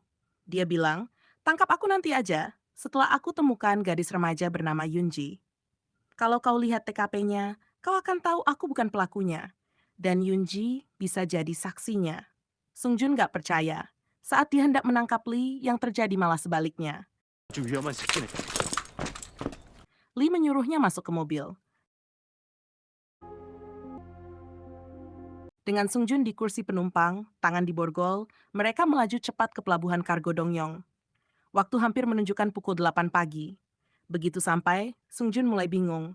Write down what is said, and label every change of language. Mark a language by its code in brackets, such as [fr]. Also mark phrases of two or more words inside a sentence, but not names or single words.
[id] Dia bilang, "Tangkap aku nanti aja, setelah aku temukan gadis remaja bernama Yunji. Kalau kau lihat TKP-nya, kau akan tahu aku bukan pelakunya. Dan Yunji bisa jadi saksinya." Sung Jun gak percaya. Saat dia hendak menangkap Lee, yang terjadi malah sebaliknya. [ko] 좀 위험한 새끼네. [id] Lee menyuruhnya masuk ke mobil. Dengan Sung Jun di kursi penumpang, tangan di borgol, mereka melaju cepat ke pelabuhan kargo Dongyong. Waktu hampir menunjukkan pukul 8 pagi. Begitu sampai, Sung Jun mulai bingung.